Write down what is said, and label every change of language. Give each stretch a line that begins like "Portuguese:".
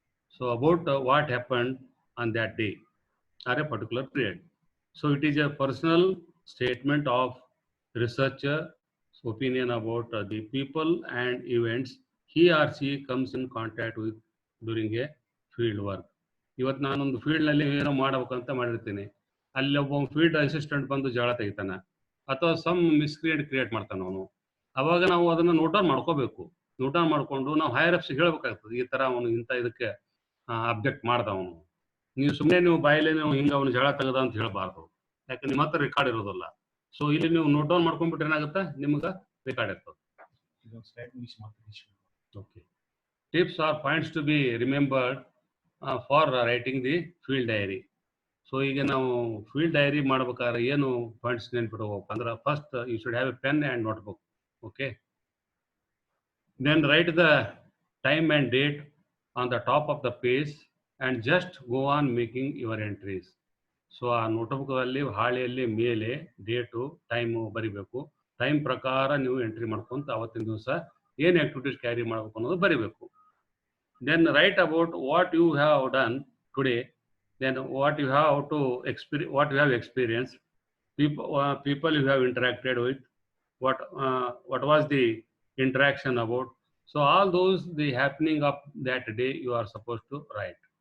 English: So about what happened on that day or a particular period. So it is a personal statement of researcher's opinion about the people and events he or she comes in contact with during a field work.
Kannada: ಇವತ್ತು ನಾನೊಂದು ಫೀಲ್ಡ್ನಲ್ಲಿ ಏನೋ ಮಾಡ್ಬೇಕಂತ ಮಾಡಿರ್ತೀನಿ, ಅಲ್ಲಿ ಒಬ್ಬ field assistant ಬಂದು ಜಗಳ ತೆಗಿತಾನ ಅಥವಾ ಸಮ್ ಕ್ರಿಯೇಟ್ ಮಾಡ್ತಾನೆ ಅವನು. ಅವಾಗ ನಾವು ಅದನ್ನು ನೋಟ್ ಡೌನ್ ಮಾಡ್ಕೋಬೇಕು. ನೋಟ್ ಡೌನ್ ಮಾಡಿಕೊಂಡು ನಾವು ಹೈಯರ್ ಅಪ್ಸ್ ಹೇಳ್ಬೇಕಾಗ್ತದೆ, ಈ ಥರ ಅವನು ಇಂಥ ಇದಕ್ಕೆ ಅಬ್ಜೆಕ್ಟ್ ಮಾಡ್ದ ಅವನು. ನೀವು ಸುಮ್ಮನೆ ನೀವು ಬಾಯಲ್ಲಿ ನೀವು ಹಿಂಗೆ ಅವನು ಜಗಳ ತೆಗೆದ ಅಂತ ಹೇಳಬಾರ್ದು, ಯಾಕೆ ನಿಮ್ಮ ಹತ್ರ ರೆಕಾರ್ಡ್ ಇರೋದಿಲ್ಲ. ಸೊ ಇಲ್ಲಿ ನೀವು ನೋಟ್ ಡೌನ್ ಮಾಡ್ಕೊಂಡ್ಬಿಟ್ರೆ ಏನಾಗುತ್ತೆ, ನಿಮ್ಗೆ ರೆಕಾರ್ಡ್ ಇರ್ತದೆ.
English: Okay, tips are points to be remembered for writing the field diary.
Kannada: So ಈಗ ನಾವು ಫೀಲ್ಡ್ ಡೈರಿ ಮಾಡ್ಬೇಕಾದ್ರೆ ಏನು ಪಾಯಿಂಟ್ಸ್ ನೆನ್ಪಿಡ್ಬೇಕು ಅಂದ್ರೆ,
English: First you should have a pen and notebook. Okay, then write the time and date on the top of the page and just go on making your entries.
Kannada: So ಆ ನೋಟ್ಬುಕ್ಕಲ್ಲಿ ಹಾಳೆಯಲ್ಲಿ ಮೇಲೆ date time ಬರಿಬೇಕು. Time ಪ್ರಕಾರ ನೀವು entry ಮಾಡ್ಕೊಂತ ಅವತ್ತಿನ ದಿವಸ ಏನು ಆ್ಯಕ್ಟಿವಿಟೀಸ್ ಕ್ಯಾರಿ ಮಾಡಬೇಕು ಅನ್ನೋದು ಬರಿಬೇಕು.
English: Then write about what you have done today, then what you have to experience, what you have experienced, people you have interacted with, what was the interaction about. So all those the happening of that day you are supposed to write.